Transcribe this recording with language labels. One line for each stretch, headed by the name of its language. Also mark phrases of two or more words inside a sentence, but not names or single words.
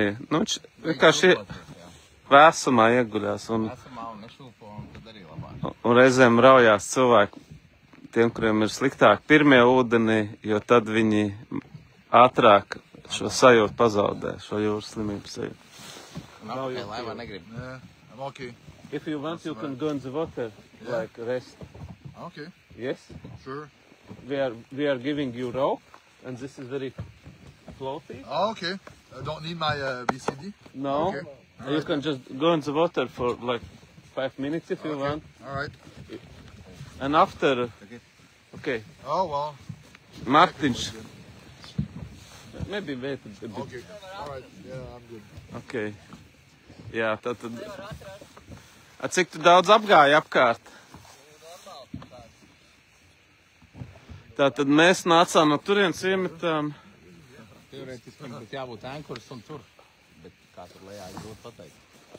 Latvian: Viņš vienkārši vēsumā ieguļās. Vēsumā un nešūpo, un tad arī labāk. Un reizēm raujās cilvēki, tiem, kuriem ir sliktāk pirmie ūdenī, jo tad viņi ātrāk šo sajūtu pazaudē, šo jūras slimību sajūtu. Un apakaļ laivā negrib.
English: Yeah, I'm okay. If you want, you can go in the water, like rest. Okay, Yes? sure. We are giving you rope, and this is very floaty. Oh, okay. I don't need my BCD? No, Okay. you can just go in the water for like 5 minutes if you Okay. want. All right. And after, okay, Oh, well. Mārtiņš, maybe wait a bit. Okay. All right. Yeah, I'm good. Okay.
Latvian: Jā, tad, cik tu daudz apgāji apkārt? Tātad mēs nācām no turienes iemetām. Teorētiski būtu jābūt ēnkurs un tur, bet kā tur lejā ir grūti pateikt.